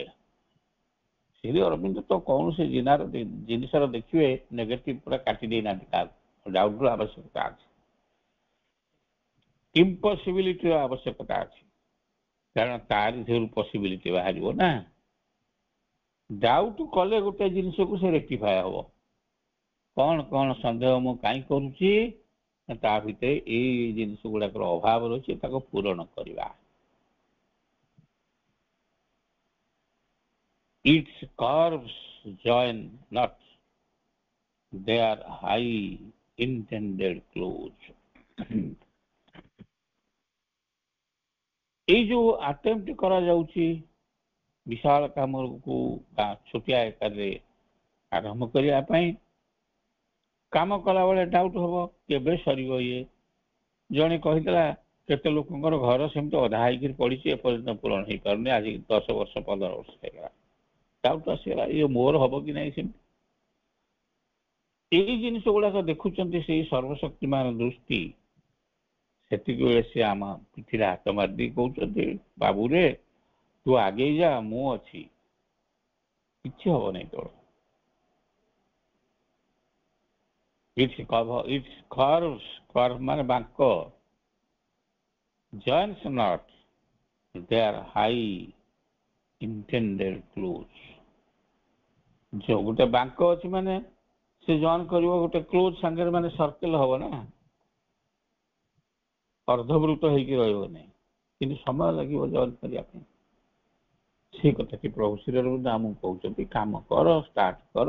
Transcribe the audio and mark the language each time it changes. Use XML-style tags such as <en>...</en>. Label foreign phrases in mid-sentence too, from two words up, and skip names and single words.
<or>ଶ୍ରୀ ଅରବିନ୍ଦ ତ କୌଣସି ଜିନିଷର ଦେଖିବେ ନେଗେଟିଭ ପୁରା କାଟି ଦେଇନାହାନ୍ତି, କାହାକୁ ଡାଉଟର ଆବଶ୍ୟକତା ଅଛି, ଇମ୍ପସିବିଲିଟିର ଆବଶ୍ୟକତା ଅଛି, କାରଣ ତାରି ଦେହରୁ ପସିବିଲିଟି ବାହାରିବ ନା। ଡାଉଟ କଲେ ଗୋଟେ ଜିନିଷକୁ ସେ ରେକ୍ଟିଫାଏ ହବ। କଣ କଣ ସନ୍ଦେହ ମୁଁ କାହିଁ କରୁଛି, ତା ଭିତରେ ଏଇ ଜିନିଷ ଗୁଡାକର ଅଭାବ ରହିଛି, ତାକୁ ପୂରଣ କରିବା।</or> <en>Its curves join not their high intended close।</en> <or>ଏଇ ଯୋଉ ଆଟେମ୍ପ୍ଟ କରାଯାଉଛି ବିଶାଳ କାମକୁ ଛୋଟିଆ ଆକାରରେ ଆରମ୍ଭ କରିବା ପାଇଁ, କାମ କଲାବେଳେ ଡାଉଟ ହବ କେବେ ସରିବ ଇଏ। ଜଣେ କହିଥିଲା କେତେ ଲୋକଙ୍କର ଘର ସେମିତି ଅଧା ହେଇକିରି ପଡିଛି, ଏପର୍ଯ୍ୟନ୍ତ ପୂରଣ ହେଇପାରୁନି, ଆଜି 10 ବର୍ଷ 15 ବର୍ଷ ହେଇଗଲା, ଡାଉଟ ଆସିଗଲା ଇଏ ମୋର ହବ କି ନାହିଁ। ସେମିତି ଏଇ ଜିନିଷ ଗୁଡାକ ଦେଖୁଛନ୍ତି ସେଇ ସର୍ବଶକ୍ତିମାନ ଦୃଷ୍ଟି। ସେତିକି ବେଳେ ସେ ଆମ ପିଠିରେ ହାତ ମାରିଦେଇ କହୁଛନ୍ତି ବାବୁରେ ତୁ ଆଗେଇ ଯା, ମୁଁ ଅଛି, କିଛି ହବ ନାହିଁ ତୋର।</or> <en>Its curves, curve</en> <or>ମାନେ ବାଙ୍କ,</or> <en>joins not their high intended close।</en> <or>ଯୋଉ ଗୋଟେ ବାଙ୍କ ଅଛି ମାନେ ସେ ଜଏନ୍ କରିବ ଗୋଟେ କ୍ଲୋଜ ସାଙ୍ଗରେ, ମାନେ ସର୍କେଲ ହବ ନା, ଅର୍ଦ୍ଧବୃତ ହେଇକି ରହିବ ନାହିଁ, କିନ୍ତୁ ସମୟ ଲାଗିବ ଜଏନ୍ କରିବା ପାଇଁ। ସେଇ କଥାଟି ପ୍ରଭୁ ଶ୍ରୀ ଅରବିନ୍ଦ ଆମକୁ କହୁଛନ୍ତି, କାମ କର, ଷ୍ଟାର୍ଟ କର।</or>